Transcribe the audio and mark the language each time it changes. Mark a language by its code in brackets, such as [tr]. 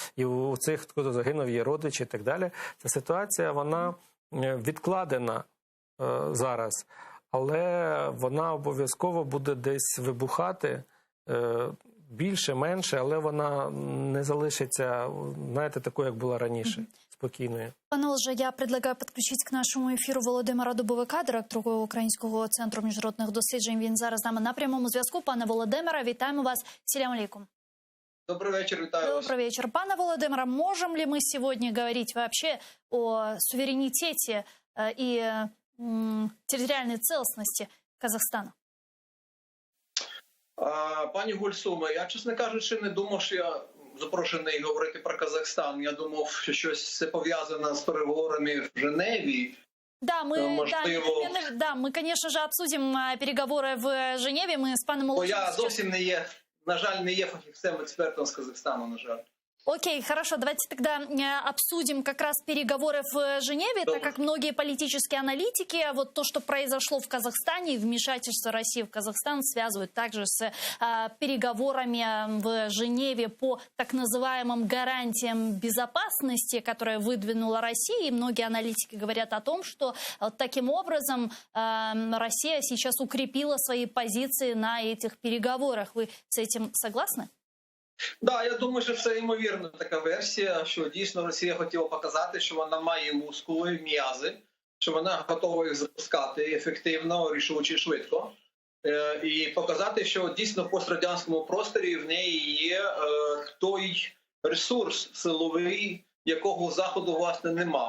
[uk] І у цих, хто загинув, є родичі і так далі. Ця ситуація, вона відкладена зараз, але вона обов'язково буде десь вибухати, більше, менше, але вона не залишиться, знаєте, такою, як була раніше, спокійною. Пане Олеже, я [ru] предлагаю [uk] підключити к нашому ефіру Володимира Дубовика, директора Українського центру міжнародних досліджень. Він зараз з нами на прямому зв'язку. Пане Володимире, вітаємо вас. [kk] Селям алейкум. [ru] Добрый вечер, [uk] витаю вас. [ru] Добрый вечер. Пане Володимире, можем ли мы сегодня говорить вообще о суверенитете и территориальной целостности Казахстана? [uk] Пані Гульсуме, я, чесно кажучи, не думав, що я запрошений говорити про Казахстан. Я думав, що щось це пов'язане з переговорами в Женеві. [ru] Да, мы, конечно же, обсудим переговоры в Женеве. Мы с паном Олександром... [uk] Я зовсім не є, на жаль, не є фахівцем, експертом з Казахстану, на жаль. [ru] Окей, хорошо, давайте тогда обсудим как раз переговоры в Женеве, так как многие политические аналитики вот то, что произошло в Казахстане, вмешательство России в Казахстан связывают также с переговорами в Женеве по так называемым гарантиям безопасности, которые выдвинула Россия. И многие аналитики говорят о том, что таким образом Россия сейчас укрепила свои позиции на этих переговорах. Вы с этим согласны? Да, [uk] я думаю, що це ймовірна така версія, що дійсно Росія хотіла показати, що вона має мускули, м'язи, що вона готова їх запускати ефективно, рішуче, швидко. І показати, що дійсно в пострадянському просторі в неї є той ресурс силовий, якого у Заходу, власне, нема.